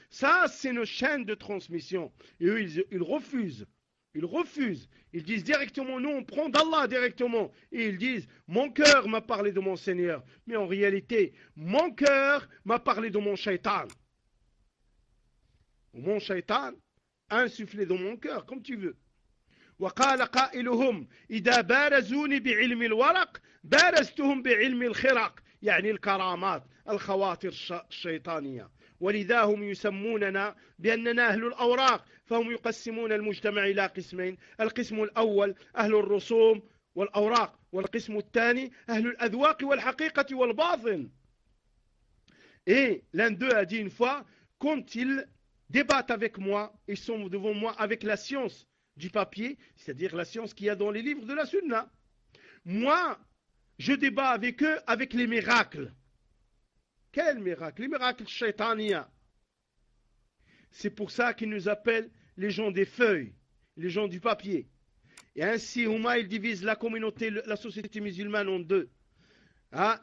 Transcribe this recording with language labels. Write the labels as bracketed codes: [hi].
[fr] Ça, c'est nos chaînes de transmission. Et eux, ils refusent. Ils refusent. Ils disent directement, nous, on prend d'Allah directement. Et ils disent, mon cœur m'a parlé de mon Seigneur. Mais en réalité, mon cœur m'a parlé de mon shaitan. Mon shaitan, insufflé dans mon cœur, comme tu veux. [ar] وقال قائلهم إذا بارزوني بعلم الورق بارزتهم بعلم الخرق يعني الكرامات الخواطر الشيطانية ولذا هم يسموننا بأننا أهل الأوراق فهم يقسمون المجتمع إلى قسمين القسم الأول أهل الرسوم والأوراق والقسم الثاني أهل الأذواق والحقيقة والباطن [fr] إيه l'un d'eux a dit une fois quand ils débattent avec moi ils sont devant moi avec la science du papier, c'est-à-dire la science qu'il y a dans les livres de la Sunna. Moi, je débat avec eux avec les miracles. Quels miracles? Les miracles shaitania. C'est pour ça qu'ils nous appellent les gens des feuilles, les gens du papier. Et ainsi, Huma, ils divisent la communauté, la société musulmane en deux. Hein?